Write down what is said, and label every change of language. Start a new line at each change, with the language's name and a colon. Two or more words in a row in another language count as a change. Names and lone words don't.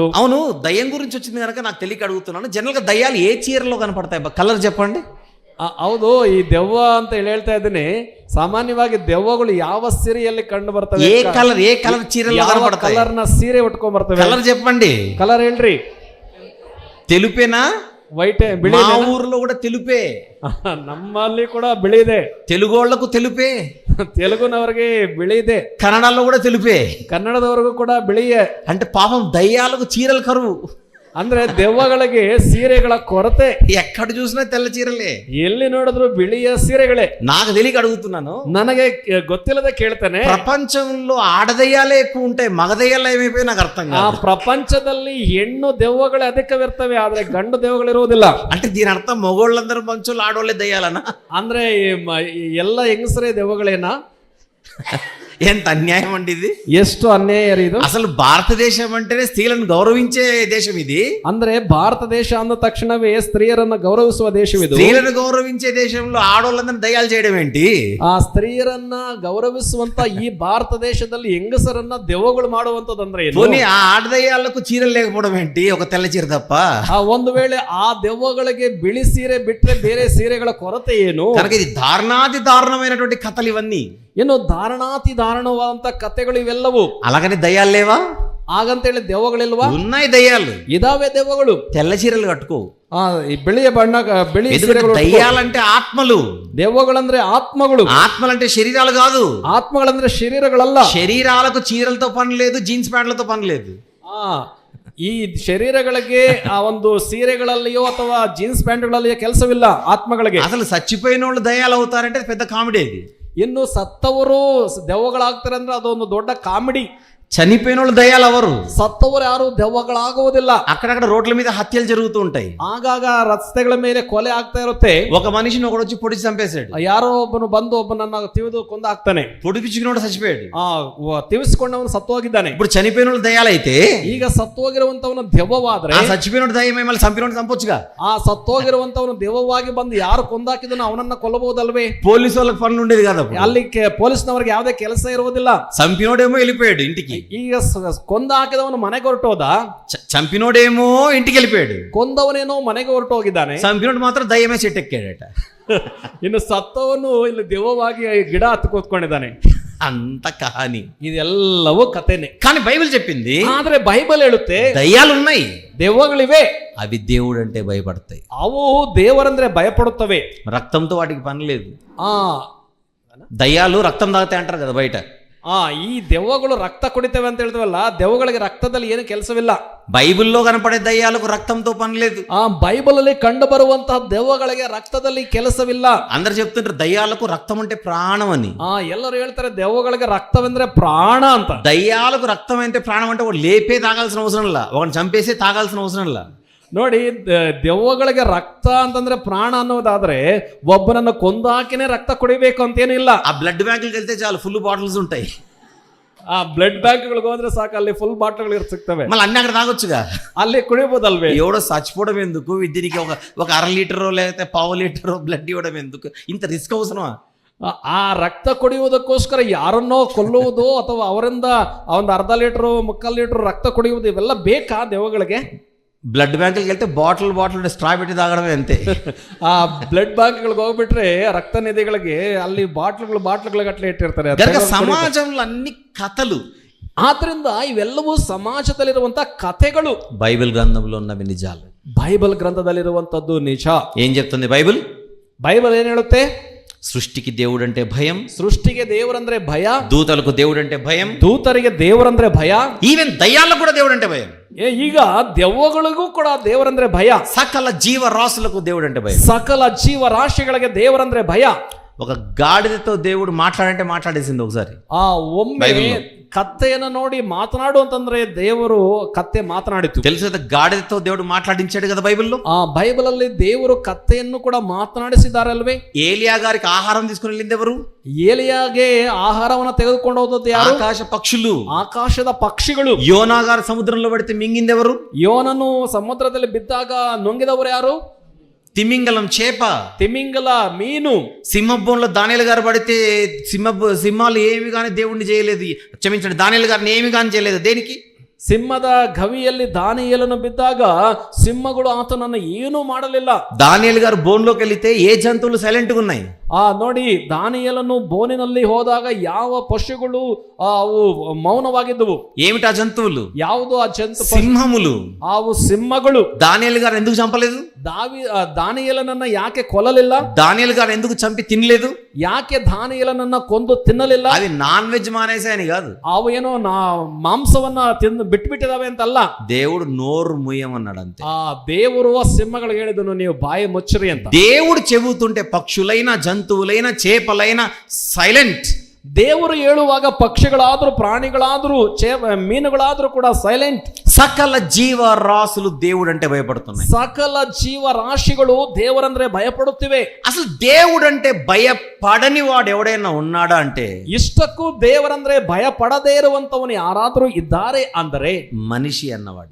Telugu: అవును, దయ్యం గురించి వచ్చింది కనుక నాకు తెలియక అడుగుతున్నాను. జనరల్ గా దయ్యాలు ఏ చీరలో కనపడతాయి? కలర్ చెప్పండి.
Kannada: ಹೌದು, ಈ ದೆವ್ವ ಅಂತ ಹೇಳ್ತಾ ಇದ್ದೀನಿ. ಸಾಮಾನ್ಯವಾಗಿ ದೆವ್ವಗಳು ಯಾವ ಸೀರೆಯಲ್ಲಿ ಕಂಡು ಬರ್ತವೆ?
Telugu: ఏ కలర్ చీరలో కనపడతాయి?
Kannada: ಕಲರ್ ನ ಸೀರೆ ಉಟ್ಕೊಂಡ್ ಬರ್ತವೆ.
Telugu: కలర్ చెప్పండి.
Kannada: కలర్ ಹೇಳ್ರಿ.
Telugu: తెలుపేనా?
Kannada: వైట్, బిಳಿ.
Telugu: మా ఊర్లో కూడా తెలుపే,
Kannada: ನಮ್ಮಲ್ಲಿ ಕೂಡ ಬಿಳಿ ಇದೆ.
Telugu: తెలుగోళ్లకు తెలుపే,
Kannada: తెలుగునವರಿಗೆ ಬಿಳಿ ಇದೆ.
Telugu: కన్నడలో కూడా తెలుపే,
Kannada: ಕನ್ನಡದವರಿಗೂ ಕೂಡ ಬಿಳಿಯೇ.
Telugu: అంటే పాపం దయ్యాలకు చీరలు కరువు.
Kannada: ಅಂದ್ರೆ ದೆವ್ವಗಳಿಗೆ ಸೀರೆಗಳ ಕೊರತೆ.
Telugu: ఎక్కడ చూసినా తెల్ల చీరలే,
Kannada: ಎಲ್ಲಿ ನೋಡಿದ್ರು ಬಿಳಿಯ ಸೀರೆಗಳೇ.
Telugu: నాకు తెలియక అడుగుతున్నాను,
Kannada: ನನಗೆ ಗೊತ್ತಿಲ್ಲದೆ ಕೇಳ್ತೇನೆ.
Telugu: ప్రపంచంలో ఆడదయ్యాలే ఎక్కువ ఉంటాయి, మగదయ్యాలు ఏమైపోయి నాకు అర్థం కాదు.
Kannada: ಆ ಪ್ರಪಂಚದಲ್ಲಿ ಹೆಣ್ಣು ದೆವ್ವಗಳೇ ಅಧಿಕವಿರ್ತವೆ, ಆದ್ರೆ ಗಂಡು ದೆವ್ವಗಳಿರುವುದಿಲ್ಲ.
Telugu: అంటే దీని అర్థం మగోళ్ళందరూ మంచోళ్ళు, ఆడోళ్ళే దయ్యాలనా?
Kannada: ಅಂದ್ರೆ ಎಲ್ಲ ಹೆಂಗಸರೇ ದೆವ್ವಗಳೇನಾ?
Telugu: ఎంత అన్యాయం అండి ఇది,
Kannada: ಎಷ್ಟು ಅನ್ಯಾಯ ಇದು.
Telugu: అసలు భారతదేశం అంటేనే స్త్రీలను గౌరవించే దేశం ఇది.
Kannada: ಅಂದ್ರೆ ಭಾರತ ದೇಶ ಅಂದ ತಕ್ಷಣವೇ ಸ್ತ್ರೀಯರನ್ನ ಗೌರವಿಸುವ ದೇಶವಿದು.
Telugu: స్త్రీలను గౌరవించే దేశంలో ఆడోళ్ళందరినీ దయ్యాలు చేయడం ఏంటి?
Kannada: ಆ ಸ್ತ್ರೀಯರನ್ನ ಗೌರವಿಸುವಂತ ಈ ಭಾರತ ದೇಶದಲ್ಲಿ ಹೆಂಗಸರನ್ನ ದೆವ್ವಗಳು ಮಾಡುವಂತದಂದ್ರೆ ಏನು?
Telugu: పోనీ ఆ ఆడదయ్యాలకు చీరలు లేకపోవడం ఏంటి, ఒక తెల్ల చీర తప్ప?
Kannada: ಒಂದು ವೇಳೆ ಆ ದೆವ್ವಗಳಿಗೆ ಬಿಳಿ ಸೀರೆ ಬಿಟ್ರೆ ಬೇರೆ ಸೀರೆಗಳ ಕೊರತೆ ಏನು?
Telugu: కనుక ఇది దారుణాతి దారుణమైనటువంటి కథలు ఇవన్నీ.
Kannada: ಏನು ದಾರುಣಾತಿ ದಾರುಣವಾದಂತ ಕಥೆಗಳು ಇವೆಲ್ಲವೂ.
Telugu: అలాగని దయ్యాలు లేవా?
Kannada: ಹಾಗಂತೇಳಿ ದೆವ್ವಗಳಿಲ್ವಾ?
Telugu: ఉన్నాయి దయ్యాలు,
Kannada: ಇದಾವೆ ದೆವ್ವಗಳು.
Telugu: తెల్ల చీరలు కట్టుకో.
Kannada: ಈ ಬಿಳಿಯ ಬಣ್ಣ, ಬಿಳಿ ಸೀರೆಗಳು.
Telugu: దయ్యాలంటే ఆత్మలు,
Kannada: దెవ్వಗಳಂದ್ರೆ ఆత్మಗಳು.
Telugu: ఆత్మలంటే శరీరాలు కాదు.
Kannada: ఆత్మಗಳಂದ್ರೆ శరీరಗಳಲ್ಲ.
Telugu: శరీరాలకు చీరలతో పని లేదు,
English: jeans pants
Telugu: పని లేదు.
Kannada: ಈ ಶರೀರಗಳಿಗೆ ಆ ಒಂದು ಸೀರೆಗಳಲ್ಲಿಯೋ ಅಥವಾ
English: jeans pants
Kannada: ಕೆಲಸವಿಲ್ಲ ಆತ್ಮಗಳಿಗೆ.
Telugu: అసలు చచ్చిపోయిన వాళ్ళు దయ్యాలు అవుతారంటే పెద్ద కామెడీ ఇది.
Kannada: ಇನ್ನು ಸತ್ತವರು ದೆವ್ವಗಳಾಗ್ತಾರೆ ಅಂದ್ರೆ ಅದೊಂದು ದೊಡ್ಡ ಕಾಮಿಡಿ.
Telugu: చనిపోయిన వాళ్ళు దయ్యాలు అవరు.
Kannada: ಸತ್ತವರು ಯಾರು ದೆವ್ವಗಳಾಗುವುದಿಲ್ಲ.
Telugu: అక్కడక్కడ రోడ్ల మీద హత్యలు జరుగుతూ ఉంటాయి.
Kannada: ಆಗಾಗ ರಸ್ತೆಗಳ ಮೇಲೆ ಕೊಲೆ ಆಗ್ತಾ ಇರುತ್ತೆ.
Telugu: ఒక మనిషిని ఒకడు వచ్చి పొడిచి చంపేశాడు.
Kannada: ಯಾರೋ ಒಬ್ಬನು ಬಂದು ಒಬ್ಬನನ್ನ ತಿವಿದು ಕೊಂದಾಕ್ತಾನೆ.
Telugu: పొడిపించుకున్నాడు చచ్చిపోయాడు.
Kannada: ತಿವಿಸಿಕೊಂಡವನು ಸತ್ತು ಹೋಗಿದ್ದಾನೆ.
Telugu: ఇప్పుడు చనిపోయిన వాళ్ళు దయ్యాలైతే
Kannada: ಈಗ ಸತ್ತು ಹೋಗಿರುವಂತವನು ದೆವ್ವವಾದ್ರೆ
Telugu: ఆ చచ్చిపోయిన దయ్యమే మళ్ళీ చంపినోడు చంపొచ్చుగా.
Kannada: ಆ ಸತ್ತು ಹೋಗಿರುವಂತವನು ದೆವ್ವವಾಗಿ ಬಂದು ಯಾರು ಕೊಂದಾಕಿದನೋ ಅವನನ್ನ ಕೊಲ್ಲಬಹುದಲ್ವೇ?
Telugu: పోలీసు వాళ్ళకి పనులు ఉండేది కదా.
Kannada: ಅಲ್ಲಿ ಪೊಲೀಸ್ನವರಿಗೆ ಯಾವುದೇ ಕೆಲಸ ಇರುವುದಿಲ್ಲ.
Telugu: చంపినోడేమో వెళ్ళిపోయాడు ఇంటికి.
Kannada: ಈಗ ಕೊಂದ ಹಾಕಿದವನು ಮನೆಗೆ ಹೊರಟೋದ.
Telugu: చంపినోడేమో ఇంటికి వెళ్ళిపోయాడు.
Kannada: ಕೊಂದವನೇನೋ ಮನೆಗೆ ಹೊರಟೋಗಿದ್ದಾನೆ.
Telugu: చంపినోడు మాత్రం దయ్యమే చెట్టెక్కాడట.
Kannada: ಇನ್ನು ಸತ್ತವನು ಇಲ್ಲಿ ದೆವ್ವವಾಗಿ ಗಿಡ ಹತ್ತು ಕೂತ್ಕೊಂಡಿದ್ದಾನೆ.
Telugu: అంత కహాని.
Kannada: ಇದೆಲ್ಲವೂ ಕಥೆನೆ.
Telugu: కానీ బైబిల్ చెప్పింది,
Kannada: ಆದ್ರೆ ಬೈಬಲ್ ಹೇಳುತ್ತೆ
Telugu: దయ్యాలు ఉన్నాయి,
Kannada: దెవ్వಗಳಿವೆ,
Telugu: అవి దేవుడు అంటే భయపడతాయి.
Kannada: ಅವು ದೇವರಂದ್ರೆ ಭಯಪಡುತ್ತವೆ.
Telugu: రక్తంతో వాటికి పని లేదు. దయ్యాలు రక్తం తాగుతాయి అంటారు కదా బయట.
Kannada: ಈ ದೆವ್ವಗಳು ರಕ್ತ ಕುಡಿತವೆ ಅಂತ ಹೇಳ್ತವಲ್ಲ, ದೆವ್ವಗಳಿಗೆ ರಕ್ತದಲ್ಲಿ ಏನು ಕೆಲಸವಿಲ್ಲ.
Telugu: బైబిల్లో కనపడే దయ్యాలకు రక్తంతో పని లేదు.
Kannada: ಬೈಬಲ್ ಅಲ್ಲಿ ಕಂಡು ಬರುವಂತಹ ದೆವ್ವಗಳಿಗೆ ರಕ್ತದಲ್ಲಿ ಕೆಲಸವಿಲ್ಲ.
Telugu: అందరు చెప్తుంటారు దయ్యాలకు రక్తం అంటే ప్రాణం అని.
Kannada: ಎಲ್ಲರೂ ಹೇಳ್ತಾರೆ ದೆವ್ವಗಳಿಗೆ ರಕ್ತವೆಂದ್ರೆ ಪ್ರಾಣ ಅಂತ.
Telugu: దయ్యాలకు రక్తం అంటే ప్రాణం అంటే వాడు లేపే తాగాల్సిన అవసరం లా, వాడిని చంపేసే తాగాల్సిన అవసరం లా.
Kannada: ನೋಡಿ, ದೆವ್ವಗಳಿಗೆ ರಕ್ತ ಅಂತಂದ್ರೆ ಪ್ರಾಣ ಅನ್ನೋದಾದ್ರೆ ಒಬ್ಬನನ್ನು ಕೊಂದಾಕಿನೇ ರಕ್ತ ಕುಡಿಬೇಕು ಅಂತೇನಿಲ್ಲ.
Telugu: ఆ
English: blood banks
Telugu: వెళ్తే చాలు,
English: full bottles
Telugu: ఉంటాయి.
Kannada: ಆ
English: blood banks
Kannada: ಹೋದ್ರೆ ಸಾಕು, ಅಲ್ಲಿ
English: full bottles
Kannada: ಸಿಗ್ತವೆ.
Telugu: మళ్ళీ అన్ని అక్కడ తాగొచ్చుగా,
Kannada: ಅಲ್ಲಿ కుడిపోదల్వే.
Telugu: ఎవడో చచ్చిపోవడం ఎందుకు, దీనికి ఒక అర లీటరో లేకపోతే పావు లీటరో బ్లడ్ ఇవ్వడం ఎందుకు, ఇంత రిస్క్ అవసరమా?
Kannada: ಆ ರಕ್ತ ಕುಡಿಯುವುದಕ್ಕೋಸ್ಕರ ಯಾರನ್ನೋ ಕೊಲ್ಲುವುದು ಅಥವಾ ಅವರಿಂದ ಒಂದು ಅರ್ಧ ಲೀಟರು ಮುಕ್ಕಾಲು ಲೀಟರ್ ರಕ್ತ ಕುಡಿಯುವುದು ಇವೆಲ್ಲ ಬೇಕಾ ದೆವ್ವಗಳಿಗೆ?
English: blood banks
Telugu: వెళ్తే
English: bottle straw
Telugu: పెట్టి తాగడమే అంతే.
Kannada: ಆ
English: blood banks
Kannada: ಹೋಗ್ಬಿಟ್ರೆ ರಕ್ತ ನಿಧಿಗಳಿಗೆ ಅಲ್ಲಿ ಬಾಟ್ಲ್ಗಳು ಗಟ್ಟಲೆ ಇಟ್ಟಿರ್ತಾರೆ.
Telugu: సమాజంలో అన్ని కథలు.
Kannada: ಆದ್ರಿಂದ ಇವೆಲ್ಲವೂ ಸಮಾಜದಲ್ಲಿರುವಂತಹ ಕಥೆಗಳು.
Telugu: బైబిల్ గ్రంథంలో ఉన్నవి నిజాలు.
Kannada: ಬೈಬಲ್ ಗ್ರಂಥದಲ್ಲಿರುವಂತದ್ದು ನಿಜ.
Telugu: ఏం చెప్తుంది బైబిల్?
Kannada: ಬೈಬಲ್ ಏನ್ ಹೇಳುತ್ತೆ?
Telugu: సృష్టికి దేవుడు అంటే భయం,
Kannada: సృష్టిಗೆ దేవుడంದ್ರೆ భయ,
Telugu: దూతలకు దేవుడు అంటే భయం,
Kannada: దూతರಿಗೆ ದೇವರಂದ್ರೆ ಭಯ,
Telugu: ఈవెన్ దయ్యాలకు కూడా దేవుడు అంటే భయం.
Kannada: ಈಗ ದೆವ್ವಗಳಿಗೂ ಕೂಡ ದೇವರಂದ್ರೆ ಭಯ,
Telugu: సకల జీవరాశులకు దేవుడు అంటే భయం,
Kannada: సకల జీవరాశిಗಳಿಗೆ ದೇವರಂದ್ರೆ ಭಯ.
Telugu: ఒక గాడిదతో దేవుడు మాట్లాడంటే మాట్లాడేసింది ఒకసారి.
Kannada: ಒಮ್ಮೆ ಕತ್ತೆಯನ್ನು ನೋಡಿ ಮಾತನಾಡು ಅಂತಂದ್ರೆ ದೇವರು ಕತ್ತೆ ಮಾತನಾಡಿತು.
Telugu: తెలుసు కదా, గాడిదతో దేవుడు మాట్లాడించాడు కదా బైబిల్లో.
Kannada: ಬೈಬಲ್ ಅಲ್ಲಿ ದೇವರು ಕತ್ತೆಯನ್ನು ಕೂಡ ಮಾತನಾಡಿಸಿದ್ದಾರೆ ಅಲ್ವೇ?
Telugu: ఏలియా గారికి ఆహారం తీసుకుని వెళ్ళింది ఎవరు?
Kannada: ಏಲಿಯಾಗೆ ಆಹಾರವನ್ನು ತೆಗೆದುಕೊಂಡು ಹೋದದ್ದು ಯಾರು?
Telugu: ఆకాశ పక్షులు,
Kannada: ಆಕಾಶದ ಪಕ್ಷಿಗಳು.
Telugu: యోనా గారు సముద్రంలో పడితే మింగింది ఎవరు?
Kannada: ಯೋನನು ಸಮುದ್ರದಲ್ಲಿ ಬಿದ್ದಾಗ ನುಂಗಿದವರು ಯಾರು?
Telugu: తిమింగలం చేప,
Kannada: తిమింగల ಮೀನು.
Telugu: సింహభూంలో దానియేలు గారు పడితే సింహాలు ఏమి కానీ దేవుణ్ణి చేయలేదు, క్షమించండి, దానియేలు గారిని ఏమి కానీ చేయలేదు. దేనికి?
Kannada: ಸಿಂಹದ ಗವಿಯಲ್ಲಿ ದಾನಿಯೇಲನು ಬಿದ್ದಾಗ ಸಿಂಹಗಳು ಆತನನ್ನು ಏನೂ ಮಾಡಲಿಲ್ಲ.
Telugu: దానియేలు గారు బోన్లోకి వెళితే ఏ జంతువులు సైలెంట్ గా ఉన్నాయి?
Kannada: ನೋಡಿ, ದಾನಿಯೇಲನು ಬೋನಿನಲ್ಲಿ ಹೋದಾಗ ಯಾವ ಪಶುಗಳು ಅವು ಮೌನವಾಗಿದ್ದವು.
Telugu: ఏమిటా జంతువులు?
Kannada: ಯಾವುದು ಆ ಜಂತು?
Telugu: సింహములు.
Kannada: ಅವು ಸಿಂಹಗಳು.
Telugu: దానియేలు గారు ఎందుకు చంపలేదు?
Kannada: ದಾನಿಯೇಲನನ್ನ ಯಾಕೆ ಕೊಲ್ಲಲಿಲ್ಲ?
Telugu: దానియేలు గారు ఎందుకు చంపి తినలేదు?
Kannada: ಯಾಕೆ ದಾನಿಯೇಲನನ್ನ ಕೊಂದು ತಿನ್ನಲಿಲ್ಲ?
Telugu: అది
English: non veg
Telugu: మానేసాయని కాదు,
Kannada: ಅವು ಏನೋ ಮಾಂಸವನ್ನ ತಿಂದು ಬಿಟ್ಬಿಟ್ಟಿದಾವೆ ಅಂತಲ್ಲ.
Telugu: దేవుడు నోరు ముయ్యమన్నాడు అంతే.
Kannada: ದೇವರು ಸಿಂಹಗಳಿಗೆ ಹೇಳಿದನು, ನೀವು ಬಾಯಿ ಮುಚ್ಚರಿ ಅಂತ.
Telugu: దేవుడు చెబుతుంటే పక్షులైన జంతువులైన చేపలైన సైలెంట్.
Kannada: ದೇವರು ಹೇಳುವಾಗ ಪಕ್ಷಿಗಳಾದ್ರೂ ಪ್ರಾಣಿಗಳಾದ್ರೂ ಮೀನುಗಳಾದ್ರೂ ಕೂಡ ಸೈಲೆಂಟ್.
Telugu: సకల జీవరాశులు దేవుడు అంటే భయపడుతున్నాయి.
Kannada: ಸಕಲ ಜೀವರಾಶಿಗಳು ದೇವರಂದ್ರೆ ಭಯಪಡುತ್ತಿವೆ.
Telugu: అసలు దేవుడు అంటే భయపడని వాడు ఎవడైనా ఉన్నాడా అంటే,
Kannada: ಇಷ್ಟಕ್ಕೂ ದೇವರಂದ್ರೆ ಭಯಪಡದೇ ಇರುವಂತವನು ಯಾರಾದ್ರೂ ಇದ್ದಾರೆ ಅಂದರೆ
Telugu: మనిషి అన్నవాడే.